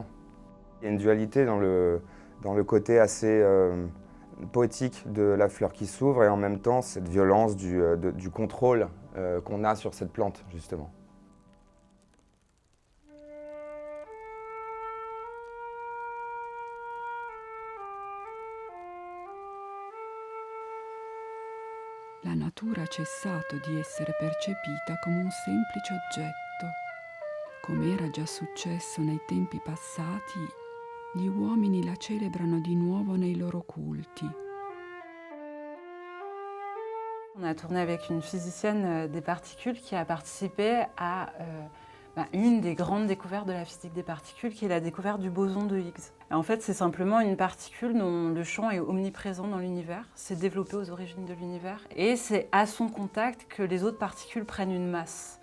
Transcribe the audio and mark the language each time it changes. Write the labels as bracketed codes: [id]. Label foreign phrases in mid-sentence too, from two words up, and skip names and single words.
[fr] Il y a une dualité dans le côté assez poétique de la fleur qui s'ouvre et en même temps cette violence du contrôle qu'on a sur cette plante, justement. [it] La natura ha cessato di essere percepita come un semplice oggetto. Come era già successo nei tempi passati, gli uomini la celebrano di nuovo nei loro culti. [fr] On a tourné avec une physicienne des particules qui a participé à une des grandes découvertes de la physique des particules, qui est la découverte du boson de Higgs. Et en fait, c'est simplement une particule dont le champ est omniprésent dans l'univers, c'est développé aux origines de l'univers, et c'est à son contact que les autres particules prennent une masse.